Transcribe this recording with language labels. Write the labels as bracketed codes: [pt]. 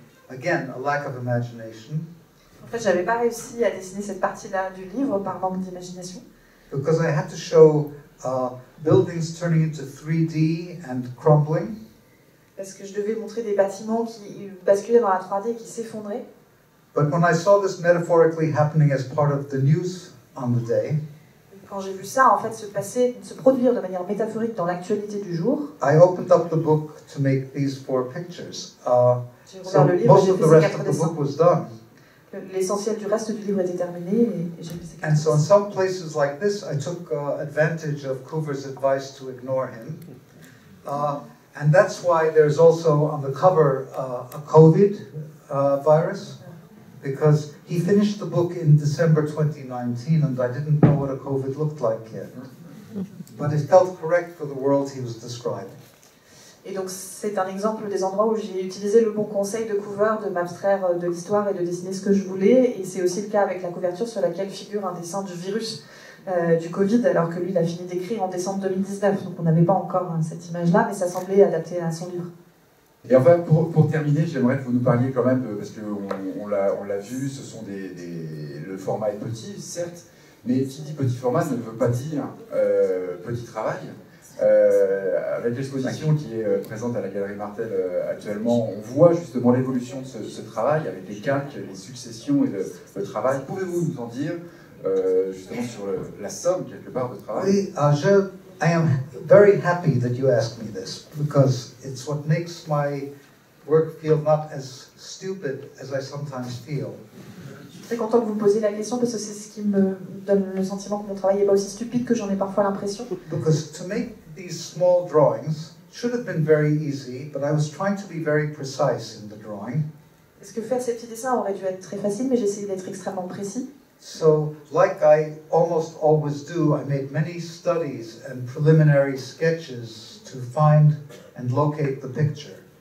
[en] Again, a lack of imagination. [fr] En fait, j'avais pas réussi à dessiner cette partie-là du livre par manque d'imagination. [en] Because I had to show buildings turning into 3D and crumbling. [fr] Parce que je devais montrer des bâtiments qui basculaient dans la 3D et qui s'effondraient. [en] But when I saw this metaphorically happening as part of the news on the day, [fr] quand j'ai vu ça en fait se produire de manière métaphorique dans l'actualité du jour, [en] I opened up the book to make these 4 pictures. [fr] J'ai ouvert le livre, j'ai fait ces 4 dessins. [en] Was done. [fr] L'essentiel du reste du livre était terminé et j'ai fait ces 4 [en] And so in [fr] dessins. [en] some places like this, I took advantage of Coover's advice to ignore him. And that's why there's also on the cover a COVID virus, because he finished the book in December 2019 and I didn't know what a COVID looked like yet. But it felt correct for the world he was describing. [fr] Et donc c'est un exemple des endroits où j'ai utilisé le bon conseil de Coover de m'abstraire de l'histoire et de dessiner ce que je voulais, et c'est aussi le cas avec la couverture sur laquelle figure un dessin du virus du Covid, alors que lui il a fini d'écrire en décembre 2019, donc on n'avait pas encore cette image-là, mais ça semblait adapté à son livre. Et enfin, pour terminer, j'aimerais que vous nous parliez quand même, parce qu'on l'a vu, le format est petit, certes, mais qui dit petit format ne veut pas dire petit travail. Avec l'exposition qui est présente à la Galerie Martel actuellement, on voit justement l'évolution de ce travail, avec les calques, les successions et le travail. Pouvez-vous nous en dire justement sur la somme, quelque part, de travail? [en] Oui, I am very happy that you asked me this, because it's what makes my work feel not as stupid as I sometimes feel. [fr] Je suis très content que vous me posiez la question parce que c'est ce qui me donne le sentiment que mon travail n'est pas aussi stupide que j'en ai parfois l'impression. [en] Because to make these small drawings should have been very easy, but I was trying to be very precise in the drawing. [fr] Parce que faire ces petits dessins aurait dû être très facile, mais j'ai essayé d'être extrêmement précis. [en] So, like I almost always do, I made many studies and preliminary sketches to find and locate the picture.